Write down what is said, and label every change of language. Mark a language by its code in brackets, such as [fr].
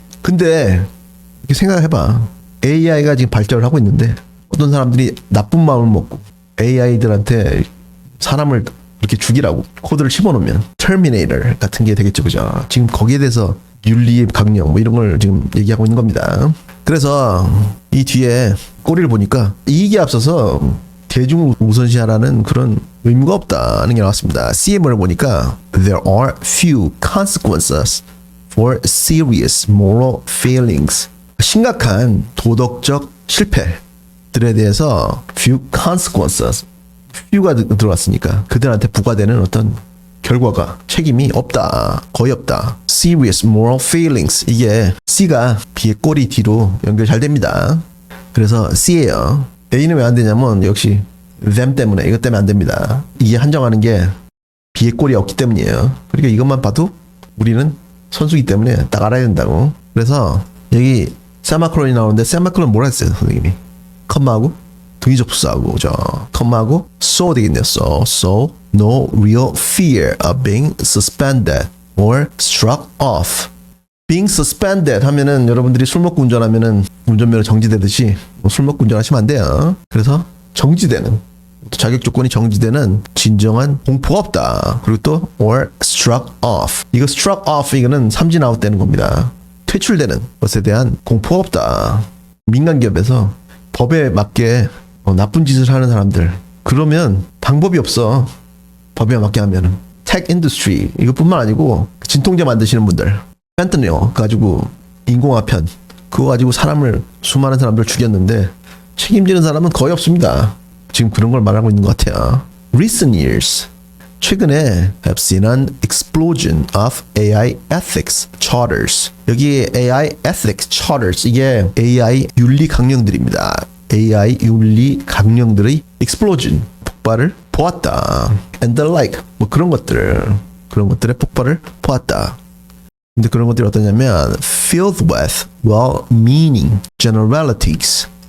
[ko] 근데 이렇게 생각해봐. AI가 지금 발전을 하고 있는데 어떤 사람들이 나쁜 마음을 먹고 AI들한테 사람을 이렇게 죽이라고 코드를 집어넣으면 터미네이터 같은 게 되겠죠, 그죠? 지금 거기에 대해서 윤리 강령 뭐 이런 걸 지금 얘기하고 있는 겁니다. 그래서 이 뒤에 꼬리를 보니까 이익에 앞서서 대중을 우선시하라는 그런 의무가 없다는 게 나왔습니다. CM을 보니까 [en] There are few consequences for serious moral failings. [ko] 심각한 도덕적 실패들에 대해서 [en] few consequences, [ko] few가 들어왔으니까 그들한테 부과되는 어떤 결과가 책임이 없다. 거의 없다. [en] Serious moral failings. [ko] 이게 C가 B의 꼬리 뒤로 연결 잘 됩니다. 그래서 C예요. A는 왜 안 되냐면 역시 them 때문에 이것 때문에 안 됩니다. 이게 한정하는 게 B의 꼴이 없기 때문이에요. 그러니까 이것만 봐도 우리는 선수기 때문에 딱 알아야 된다고. 그래서 여기 세마크론이 나오는데 세마크론 뭐라 했어요, 선생님이? 컴마하고 등위 접수하고 그죠? 컴마하고 so 되겠네요. [en] So no real fear of being suspended or struck off. [ko] being suspended 하면은 여러분들이 술 먹고 운전하면은 운전면허 정지되듯이 술 먹고 운전하시면 안 돼요. 그래서 정지되는 자격 조건이 정지되는 진정한 공포가 없다. 그리고 또 [en] or struck off. [ko] 이거 struck off 이거는 삼진 아웃 되는 겁니다. 퇴출되는 것에 대한 공포가 없다. 민간 기업에서 법에 맞게 나쁜 짓을 하는 사람들 그러면 방법이 없어. 법에 맞게 하면은 tech industry 이것뿐만 아니고 진통제 만드시는 분들 펜트닐 가지고 인공화편 그거 가지고 수많은 사람들 죽였는데 책임지는 사람은 거의 없습니다. 지금 그런 걸 말하고 있는 것 같아요. [en] Recent years [ko] 최근에 [en] have seen an explosion of AI ethics charters. [ko] 여기 AI ethics charters 이게 AI 윤리 강령들입니다. AI 윤리 강령들의 explosion 폭발을 보았다. [en] And the like [ko] 뭐 그런 것들의 폭발을 보았다. 근데 그런 것들이 어떠냐면 [en] filled with well-meaning generalities.